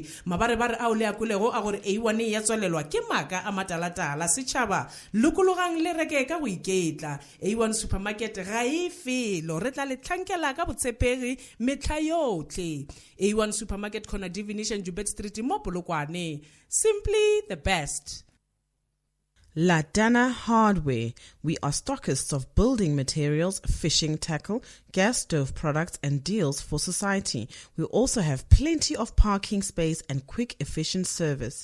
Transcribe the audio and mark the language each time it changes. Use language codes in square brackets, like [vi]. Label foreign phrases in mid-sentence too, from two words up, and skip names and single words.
[nso] Mabarebare ao le akulego a gore A1 ya tswalelwa ke maka a matalatala setšhaba lokologang le reke ka go iketla. A1 Supermarket ga e felo re tla le nkela ka botshepegi metla yotlhe. A1 Supermarket khona Divination Jubet Street mo Polokwane. [en] Simply the best. Ladana Hardware. We are stockists of building materials, fishing tackle, gas stove products and deals for society. We also have plenty of parking space and quick efficient service.